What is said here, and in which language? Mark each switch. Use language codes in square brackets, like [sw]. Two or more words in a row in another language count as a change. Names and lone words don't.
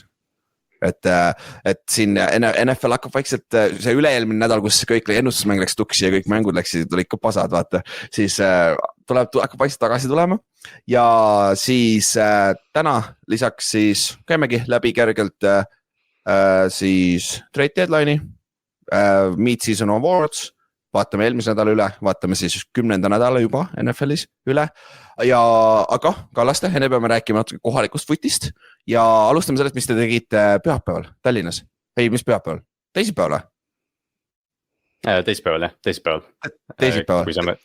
[et] Et siin NFL hakkab vaikselt, see üle-eelmine nädal, kus kõik ennustusmäng läks tuksi ja kõik mängud olid ka pasad, vaata, siis hakkab vaikselt tagasi tulema ja siis täna lisaks siis käimegi läbi kergelt siis [en] trade deadline'i, mid-season awards, [et] vaatame eelmise nädala üle, vaatame siis 10. nädala juba NFL-is üle ja aga Kallaste, enne peame rääkima natuke kohalikust footist ja alustame sellest, mis te tegite pühapäeval Tallinnas. Ei, mis pühapäeval? Teisipäeval? Teisipäeval.